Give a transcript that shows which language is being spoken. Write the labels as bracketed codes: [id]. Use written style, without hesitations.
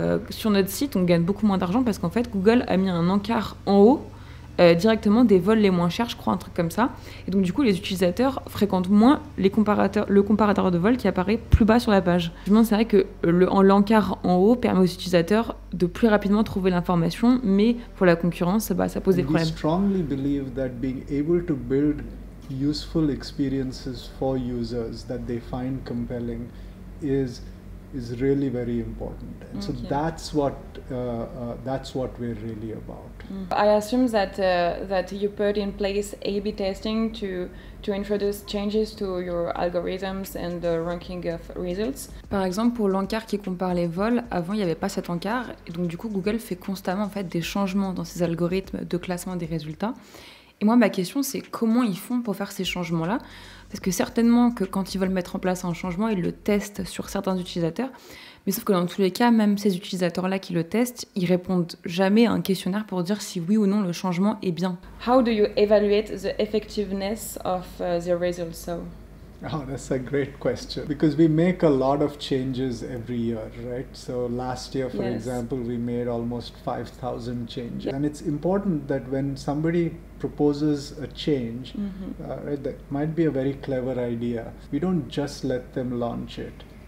[fr] Sur notre site, on gagne beaucoup moins d'argent parce qu'en fait, Google a mis un encart en haut directement des vols les moins chers, je crois, un truc comme ça. Et donc, du coup, les utilisateurs fréquentent moins le comparateur de vol qui apparaît plus bas sur la page. C'est vrai que l'encart en haut permet aux utilisateurs de plus rapidement trouver l'information, mais pour la concurrence, ça pose des problèmes. [en] We strongly believe that being able to build useful experiences for users that they find compelling is really very important. And so that's what we're really about. I assume that you put in place A/B testing to introduce changes to your algorithms and the ranking of results. [fr] Par exemple, pour l'encart qui compare les vols, avant il n'y avait pas cet encart, et donc du coup Google fait constamment en fait des changements dans ses algorithmes de classement des résultats. Et moi, ma question, c'est comment ils font pour faire ces changements-là? Parce que certainement que quand ils veulent mettre en place un changement, ils le testent sur certains utilisateurs. Mais sauf que dans tous les cas, même ces utilisateurs-là qui le testent, ils répondent jamais à un questionnaire pour dire si oui ou non le changement est bien. [en] How do you evaluate the effectiveness of the results? So? Oh, that's a great question. Because we make a lot of changes every year, right? So last year, for example, we made almost 5,000 changes. And it's important that when somebody proposes a change, right, that might be a very clever idea, we don't just let them launch it.